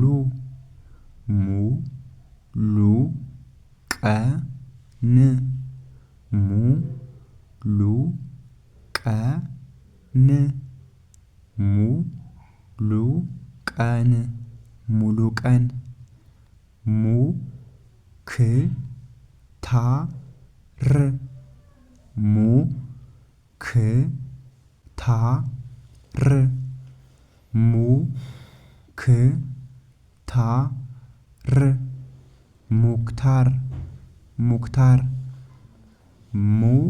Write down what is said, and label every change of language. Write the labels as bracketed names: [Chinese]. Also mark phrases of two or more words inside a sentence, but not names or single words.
[Amharic] ሙ ሉ ቀ ን ሙ ሉ ቀ ን ሙ ሉ ቀን ሙሉ ቀን ሙ ክ ታ ር ሙ ክ ታ ር ሙ ክ ታ ር ሙክታር ሙክታር ሙ